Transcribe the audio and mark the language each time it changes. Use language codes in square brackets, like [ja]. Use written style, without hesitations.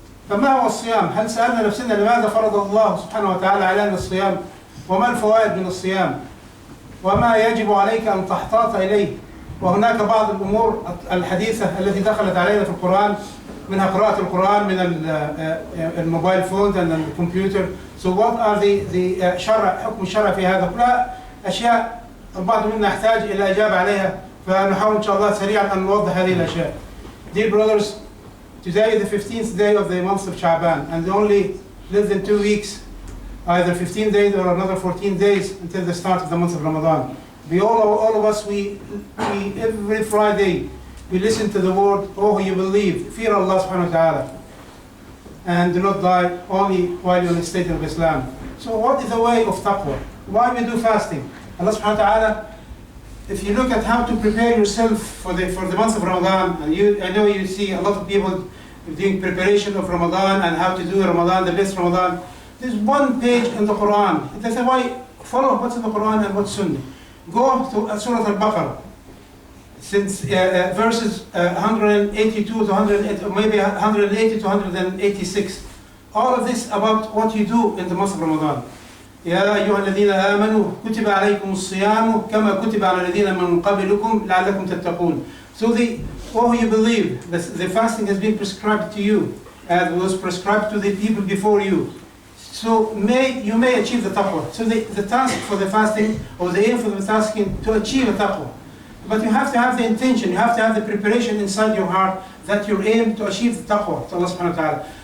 [ar] فما هو الصيام؟ هل سألنا نفسنا لماذا فرض الله سبحانه وتعالى علينا الصيام؟ وما الفوائد من الصيام؟ وما يجب عليك أن تحتاط إليه؟ وهناك بعض الأمور الحديثة التي دخلت علينا في القرآن، منها قراءة القرآن من الموبايل فونز والكمبيوتر. [en] So what are the [ar] حكم الشرع في هذا؟ كلها أشياء البعض منا يحتاج إلى إجابة عليها، فنحاول إن شاء الله سريعا أن نوضح هذه الأشياء. [en] Dear brothers, today is the 15th day of the month of Sha'ban, and only less than 2 weeks, either 15 days or another 14 days until the start of the month of Ramadan. All of us, we every Friday, we listen to the word, "Oh, you believe, fear Allah subhanahu wa ta'ala, and do not die only while you're in the state of Islam." So what is the way of taqwa? Why we do fasting? Allah subhanahu wa ta'ala, if you look at how to prepare yourself for the month of Ramadan, and I know you see a lot of people doing preparation of Ramadan and how to do Ramadan, the best Ramadan. There's one page in the Quran. They say, why follow what's in the Quran and what's Sunnah? Go to Surah Al-Baqarah, since verses 182 to 180, or maybe 180 to 186. All of this about what you do in the month of Ramadan. [ar] يا أيها الذين آمنوا كتب عليكم الصيام كما كتب على الذين من قبلكم لعلكم تتقون. [en] So you believe, the fasting has been prescribed to you as was prescribed to the people before you. So you may achieve the taqwa. So the task for the fasting, or the aim for the fasting, to achieve the taqwa. But you have to have the intention, you have to have the preparation inside your heart that you aim to achieve the taqwa to Allah subhanahu wa ta'ala.